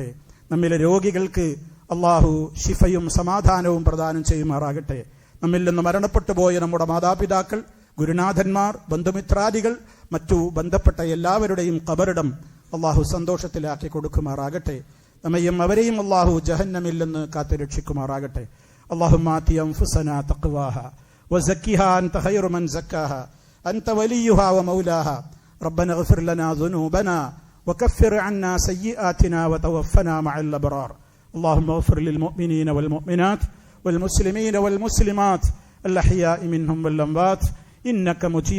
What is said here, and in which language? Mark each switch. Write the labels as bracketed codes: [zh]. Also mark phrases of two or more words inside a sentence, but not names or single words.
[ml] നമ്മിലെ രോഗികൾക്ക് അള്ളാഹു ശിഫയും സമാധാനവും പ്രദാനം ചെയ്യുമാറാകട്ടെ. നമ്മിൽ നിന്ന് മരണപ്പെട്ടു പോയ നമ്മുടെ മാതാപിതാക്കൾ, ഗുരുനാഥന്മാർ, ബന്ധുമിത്രാദികൾ, മറ്റു ബന്ധപ്പെട്ട എല്ലാവരുടെയും ഖബറിടം അള്ളാഹു സന്തോഷത്തിലാക്കി കൊടുക്കുമാറാകട്ടെ. നമ്മയും അവരെയും അള്ളാഹു ജഹന്നമിൽ നിന്ന് കാത്തുരക്ഷിക്കുമാറാകട്ടെ. [ar] اللهم آت أنفسنا تقواها وزكها أنت خير من زكاها أنت وليها ومولاها ربنا اغفر لنا ذنوبنا وكفر عنا سيئاتنا وتوفنا مع الأبرار اللهم اغفر للمؤمنين والمؤمنات والمسلمين والمسلمات الأحياء منهم والأموات إنك مجيب